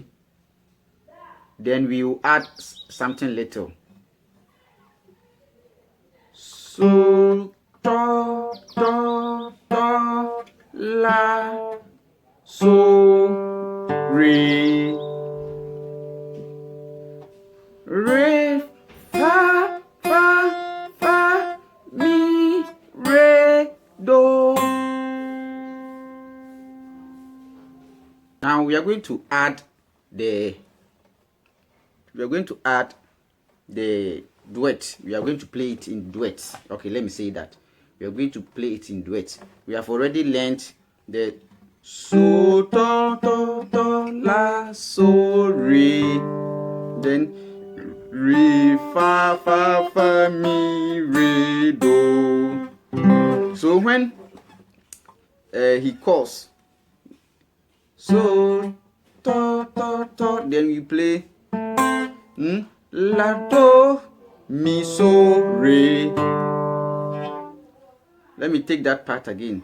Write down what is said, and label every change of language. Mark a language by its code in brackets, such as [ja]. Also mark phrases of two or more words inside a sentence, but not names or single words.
[en] Then we will add something little. So, to, la, so, re. Re, fa, fa, fa, mi, re, do. Now we are going to add the duet. We are going to play it in duets. Okay, let me say that. We are going to play it in duets. We have already learned the so, to, la, so, re. Then re, fa, fa, fa, mi, re, do. So when he calls, so, to, then we play la, do, mi, so, re. Let me take that part again.